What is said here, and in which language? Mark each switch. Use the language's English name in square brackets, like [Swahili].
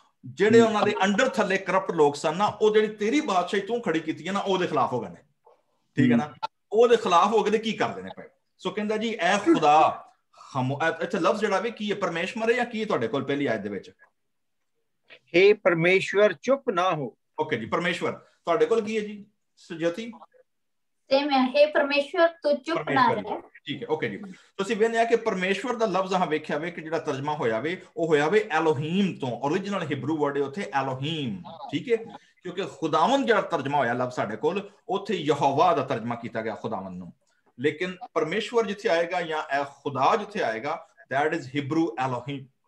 [Punjabi] ਜਿਹੜੇ ਉਹਨਾਂ ਦੇ ਅੰਡਰ ਥੱਲੇ ਕਰਪਟ ਲੋਕ ਸਨ ਨਾ, ਉਹ ਜਿਹੜੀ ਤੇਰੀ ਬਾਦਸ਼ਾਹੀ ਤੂੰ ਖੜੀ ਕੀਤੀ ਹੈ ਨਾ ਉਹਦੇ ਖਿਲਾਫ ਹੋ ਗਏ ਨੇ, ਠੀਕ ਹੈ ਨਾ। ਉਹਦੇ ਖਿਲਾਫ ਹੋ ਕੇ ਕੀ ਕਰਦੇ ਨੇ ਪਏ। ਸੋ ਕਹਿੰਦਾ ਜੀ ਐ ਖੁਦਾ ਇੱਥੇ ਲਫ਼ਜ਼ ਜਿਹੜਾ ਵੀ ਕੀ ਹੈ, ਪਰਮੇਸ਼ਵਰ ਹੈ ਜਾਂ ਕੀ ਹੈ ਤੁਹਾਡੇ ਕੋਲ ਪਹਿਲੀ ਆਇਤ ਦੇ ਵਿੱਚ? [Hindi] हे परमेश्वर चुप ना हो। [Punjabi] ਓਕੇ ਜੀ, ਪਰਮੇਸ਼ਵਰ ਤੁਹਾਡੇ ਕੋਲ ਕੀ ਹੈ ਜੀ ਸੁਜੋਤੀ? [Hindi] सेम है, हे परमेश्वर तू चुप ना रह। [Punjabi] ਠੀਕ ਹੈ, ਓਕੇ ਜੀ। ਤੁਸੀਂ ਵੇਖਦੇ ਆ ਕਿ ਪਰਮੇਸ਼ਵਰ ਦਾ ਲਫ਼ਜ਼ ਆ ਵੇਖਿਆ ਵੇ ਕਿ ਜਿਹੜਾ ਤਰਜਮਾ ਹੋਇਆ ਵੇ ਉਹ ਹੋਇਆ ਵੇ ਐਲੋਹੀਮ ਤੋਂ। ਓਰੀਜਨਲ ਹਿਬਰੂ ਵਰਡ ਹੈ ਉੱਥੇ ਐਲੋਹੀਮ, ਠੀਕ ਹੈ, ਕਿਉਂਕਿ ਖੁਦਾਵੰਦ ਜਿਹੜਾ ਤਰਜਮਾ ਹੋਇਆ ਲਫ਼ਜ਼ ਸਾਡੇ ਕੋਲ ਉੱਥੇ ਯਹੋਵਾ ਦਾ ਤਰਜਮਾ ਕੀਤਾ ਗਿਆ ਖੁਦਾਵੰਦ ਨੂੰ। ਲੇਕਿਨ ਪਰਮੇਸ਼ਵਰ ਜਿੱਥੇ ਆਏਗਾ ਜਾਂ ਇਹ ਖੁਦਾ ਜਿੱਥੇ ਆਏਗਾ [English] that is Hebrew Elohim।